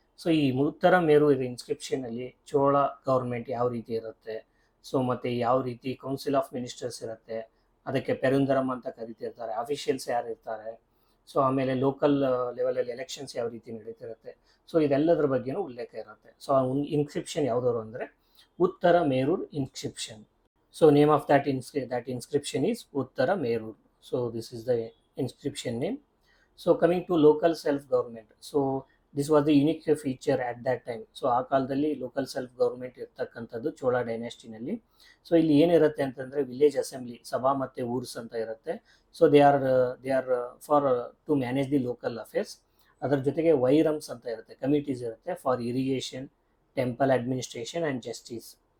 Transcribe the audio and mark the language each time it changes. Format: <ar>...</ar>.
<kn>So ಈ ಉತ್ತರ ಮೇರೂರು ಇನ್ಸ್ಕ್ರಿಪ್ಷನಲ್ಲಿ Chola government ಯಾವ ರೀತಿ ಇರುತ್ತೆ, ಸೊ ಮತ್ತು ಯಾವ ರೀತಿ ಕೌನ್ಸಿಲ್ ಆಫ್ ಮಿನಿಸ್ಟರ್ಸ್ ಇರುತ್ತೆ, ಅದಕ್ಕೆ ಪೆರುಂದರಂ ಅಂತ ಕರಿತಿರ್ತಾರೆ, ಅಫಿಷಿಯಲ್ಸ್ ಯಾರು ಇರ್ತಾರೆ, ಸೊ ಆಮೇಲೆ ಲೋಕಲ್ ಲೆವೆಲಲ್ಲಿ ಎಲೆಕ್ಷನ್ಸ್ ಯಾವ ರೀತಿ ನಡೀತಿರುತ್ತೆ, ಸೊ ಇದೆಲ್ಲದರ ಬಗ್ಗೆನೂ ಉಲ್ಲೇಖ ಇರುತ್ತೆ. ಸೊ ಆ ಇನ್ಸ್ಕ್ರಿಪ್ಷನ್ ಯಾವುದವರು ಅಂದರೆ ಉತ್ತರ ಮೇರೂರು inscription.</kn> <en>So name of that inscription is Uttara Merur. So this is the inscription name. So coming to local self-government. So this was the unique feature at that time.</en> <kn>So ಆ ಕಾಲದಲ್ಲಿ local self government ಇರ್ತಕ್ಕಂಥದ್ದು Chola ಡೈನೆಸ್ಟಿನಲ್ಲಿ. So ಇಲ್ಲಿ ಏನಿರುತ್ತೆ ಅಂತಂದರೆ village assembly, ಸಭಾ ಮತ್ತು ಊರ್ಸ್ ಅಂತ ಇರುತ್ತೆ.</kn> <en>So they are for to manage the local affairs.</en> <kn>ಅದರ ಜೊತೆಗೆ ವೈರಮ್ಸ್ ಅಂತ ಇರುತ್ತೆ, ಕಮಿಟೀಸ್ ಇರುತ್ತೆ</kn> <en>For irrigation, temple administration and justice.</en>